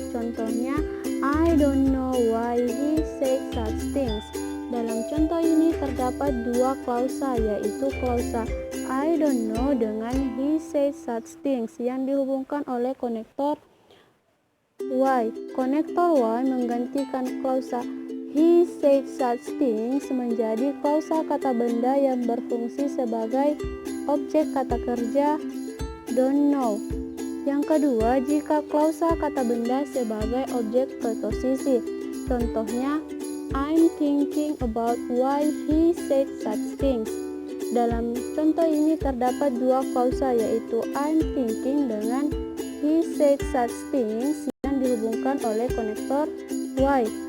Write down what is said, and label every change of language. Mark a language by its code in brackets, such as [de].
[id] Contohnya, [en] I don't know why he said such things. [id] Dalam contoh ini terdapat dua klausa, yaitu klausa [en] I don't know [id] dengan [en] he said such things [id] yang dihubungkan oleh konektor why. Konektor why menggantikan klausa [en] he said such things [id] menjadi klausa kata benda yang berfungsi sebagai objek kata kerja [en] don't know. [id] Yang kedua, jika klausa kata benda sebagai objek preposisi. Contohnya, [en] I'm thinking about why he said such things. [id] Dalam contoh ini terdapat dua klausa, yaitu [en] I'm thinking [id] dengan [en] he said such things [id] yang dihubungkan oleh konektor why.